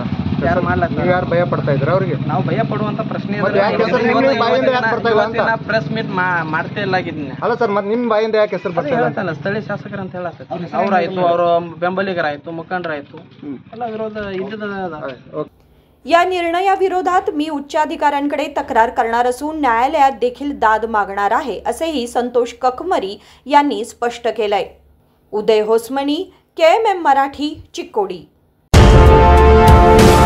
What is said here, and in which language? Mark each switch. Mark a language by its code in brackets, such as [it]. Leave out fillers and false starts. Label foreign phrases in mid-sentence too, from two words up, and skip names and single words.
[kn] ಯಾರು ಮಾಡ್ಲತ್ತ? ಯಾರು ಭಯ ಪಡ್ತಾ ಇದ್ರು ಅವ್ರಿಗೆ? ನಾವು ಭಯ ಪಡುವಂತ ಪ್ರಶ್ನೆ [en] press meet [kn] ಮಾಡ್ತಾ ಇಲ್ಲ ಆಗಿದ್ದೀನಿ. ಅಲ್ಲ ಸರ್, ಮತ್ತೆ ನಿಮ್ಮ ಬಾಯಿಂದ ಯಾಕೆ ಹೆಸರು ಬರ್ತಾ ಹೇಳ್ತಲ್ಲ? ಸ್ಥಳೀಯ ಶಾಸಕರು ಅಂತ ಹೇಳತ್ತ. ಅವ್ರಾಯ್ತು, ಅವ್ರ ಬೆಂಬಲಿಗರಾಯ್ತು, ಮುಖಂಡರಾಯ್ತು, ಎಲ್ಲ ವಿರೋಧ ಇದ್ದದ. [mr] या निर्णयाविरोधात मी उच्चाधिकाऱ्यांकडे तक्रार करणार असून न्यायालयात देखील दाद मागणार आहे, असेही संतोष ककमरी यांनी स्पष्ट केलंय. उदय होसमनी, KMM मराठी, चिक्कोडी.